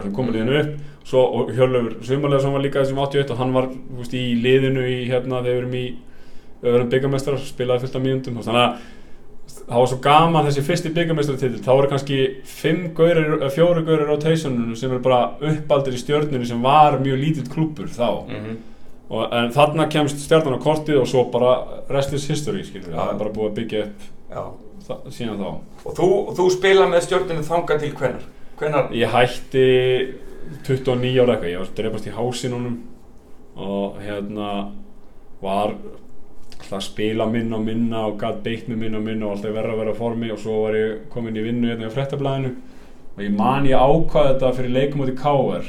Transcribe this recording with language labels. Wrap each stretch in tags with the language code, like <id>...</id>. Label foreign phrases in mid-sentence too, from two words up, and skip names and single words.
<is>sem komu liðinu upp og Hjörleifur Sumarleifsson var líka þessum 81 og hann var í liðinu þegar við erum bikarmeistarar, spilaði fullt af mínútum þannig að það var svo gaman þessi fyrsti bikarmeistaratitil, þá voru kannski 4 gaurir rotationinu sem bara uppaldir í Stjörnunni sem var mjög lítill klúbbur þá en þarna kemst Stjarnan á kortið og svo bara</is> <en>rest is history,</en> <is>skilur við, það bara búið að byggja upp síðan þá. Og þú spilaði með Stjörnunni þangað til hvenær? Ég hætti 29 ára eitthvað, ég var drepast í hásinunum og var alltaf að spila minna og gat beitt mig minna og alltaf verra að vera á formi og svo var ég komin í vinnu í Fréttablaðinu og ég ákvað þetta fyrir leikum út í KR.</is>